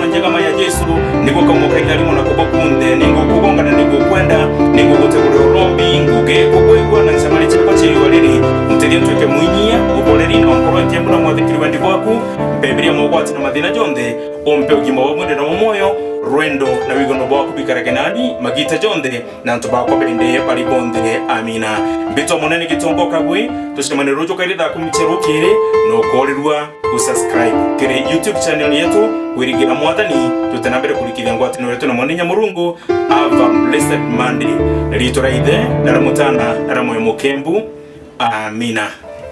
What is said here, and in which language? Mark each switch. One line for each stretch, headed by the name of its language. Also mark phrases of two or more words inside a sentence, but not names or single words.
Meru: niko kamuka itarimo na kubakunde ningo kubonga na ningo kwenda ningo gutegura urombi nguge kukwegwa na samari chapa chiri waliri mtelia tweke muinyia uboleri na nkoro ntembu na mwathikiri wendi bwaku Biblia mogwati na mathina jonthe ompe ugima wa mwende na moyo rwendo na wigono bwaku bikaragenani magita jonthe na ntubakwa bende bari bonthe. Amina. Mbito monene gitongo kagwi tushimane rojo kairida kumichero kire no korirwa usubscribe kire YouTube channel yetu wirigira Mwathani tutanambere kurikithia ngwatino yetu na mwanenya Murungu.
English: Have a blessed Monday.
Meru: Rito raithe na ramutana na ramoyo mukembu. Amina.